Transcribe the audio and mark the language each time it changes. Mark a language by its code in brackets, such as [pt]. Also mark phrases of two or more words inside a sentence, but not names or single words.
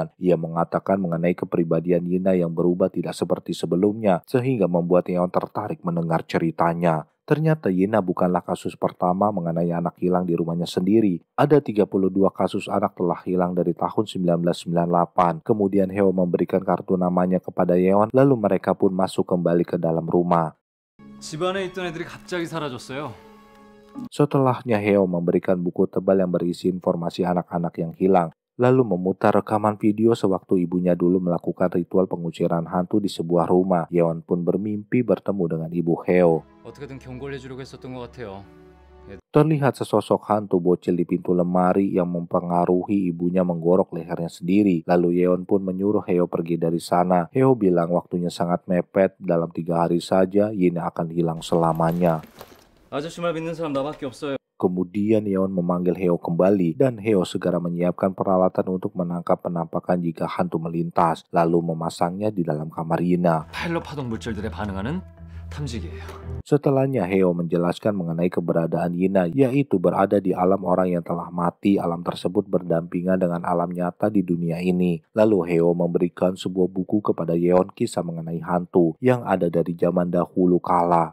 [id] Ia mengatakan mengenai kepribadian Yina yang berubah tidak seperti sebelumnya, sehingga membuat Yeon tertarik mendengar ceritanya. Ternyata Yina bukanlah kasus pertama mengenai anak hilang di rumahnya sendiri. Ada 32 kasus anak telah hilang dari tahun 1998. Kemudian Heo memberikan kartu namanya kepada Yeon, lalu mereka pun masuk kembali ke dalam rumah. [ko] 집안에 있던 애들이 갑자기 사라졌어요. [id] Setelahnya Heo memberikan buku tebal yang berisi informasi anak-anak yang hilang. Lalu memutar rekaman video sewaktu ibunya dulu melakukan ritual pengusiran hantu di sebuah rumah. Yeon pun bermimpi bertemu dengan ibu Heo. [ko] 어떻게든 경고를 해주려고 했었던 것 같아요. [id] Terlihat sesosok hantu bocil di pintu lemari yang mempengaruhi ibunya menggorok lehernya sendiri. Lalu Yeon pun menyuruh Heo pergi dari sana. Heo bilang waktunya sangat mepet, dalam 3 hari saja Yina akan hilang selamanya. [ko] 아저씨 말 믿는 사람 나밖에 없어요. [id] Kemudian Yeon memanggil Heo kembali dan Heo segera menyiapkan peralatan untuk menangkap penampakan jika hantu melintas, lalu memasangnya di dalam kamar Yina. [ko] 파일럿 파동 물질들에 반응하는 탐지기예요. [id] Setelahnya Heo menjelaskan mengenai keberadaan Yina, yaitu berada di alam orang yang telah mati. Alam tersebut berdampingan dengan alam nyata di dunia ini. Lalu Heo memberikan sebuah buku kepada Yeon, kisah mengenai hantu yang ada dari zaman dahulu kala.